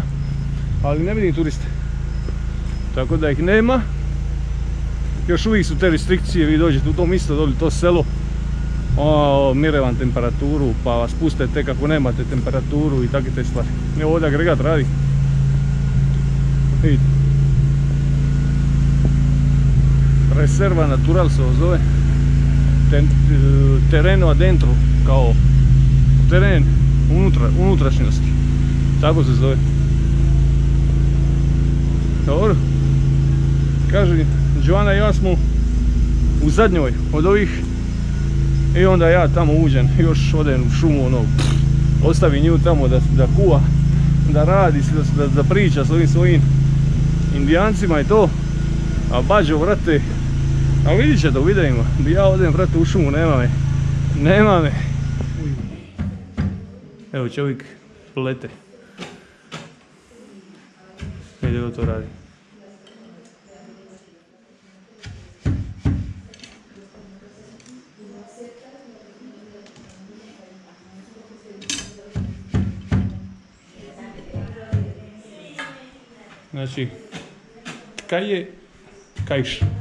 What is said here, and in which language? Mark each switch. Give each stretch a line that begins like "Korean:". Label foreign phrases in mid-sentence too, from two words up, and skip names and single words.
Croatian: Ali ne vidim turiste. Tako da ih nema. Još uvijek su te restrikcije, vi dođete u to mjesto, doli to selo. Mire vam temperaturu, pa vas puste tek ako nemate temperaturu i takve te stvari. Evo ovdje agregat radi. Vidite.
Spanish: Reserva natural
Croatian: se zove.
Spanish: Tereno adentro,
Croatian: kao teren unutrašnjosti. Tako se zove. Dobro. Kaže, Joana i ja smo u zadnjoj od ovih. I onda ja tamo uđem, još odem u šumu, ono, ostavim nju tamo da kuva, da radi, da priča s ovim svojim indijancima i to. A Bađo, vrate, a vidit ćete u videima, ja odem, vrate, u šumu, nema me. Evo čovjek plete.
Spanish: Medio doctorado.
Croatian: Znači, kaj je kaiš?